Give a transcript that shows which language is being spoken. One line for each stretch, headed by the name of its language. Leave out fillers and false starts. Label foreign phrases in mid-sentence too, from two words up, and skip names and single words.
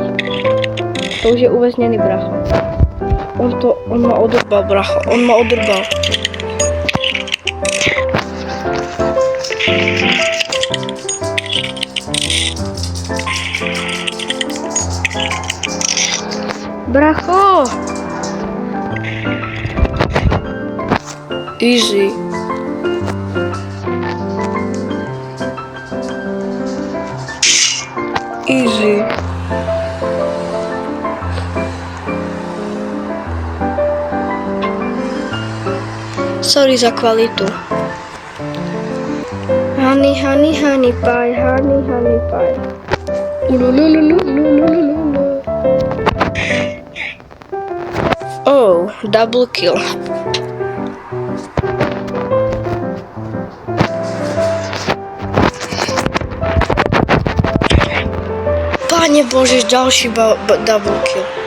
Slovak: To už je uväznený, bracho. On ma odrbal, bracho, on ma odrbal. Bracho! Easy. Easy. Sorry za kvalitu.
English: Honey, honey, honey pie, honey, honey pie. Oh, double kill.
Slovak: Pane Bože, ďalší
English: double kill.